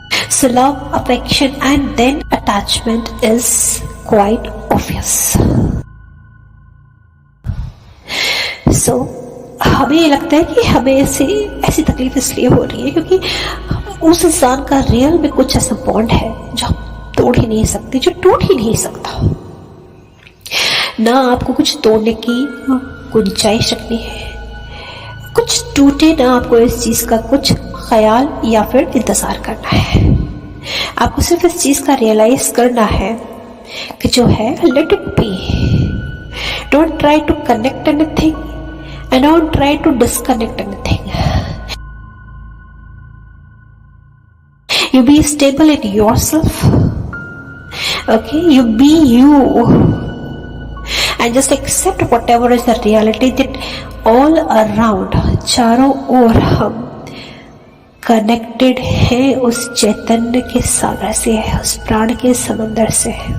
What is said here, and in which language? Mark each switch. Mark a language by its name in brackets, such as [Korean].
[English] So love, affection and then attachment is quite obvious. [Hindi] So हमें लगता है कि हमें ऐसी तकलीफ इसलिए हो रही है क्योंकि उस इंसान का रियल में कुछ ऐसा बॉन्ड है जो हम तोड़ ही नहीं सकते, जो टूट ही नहीं सकता। ना आपको कुछ तोड़ने की गुंजाइश रखनी है, कुछ टूटे ना, आपको इस चीज का कुछ ख्याल या फिर इंतजार करना है। आपको सिर्फ इस चीज का रियलाइज करना है कि जो है [English] Let it be. Don't try to connect anything and don't try to disconnect anything. You be stable in yourself, okay? You be you and just accept whatever is the reality that all around, [Hindi] चारों ओर हम connected हैं उस चैतन्य के सागर से, उस प्राण के समंदर से।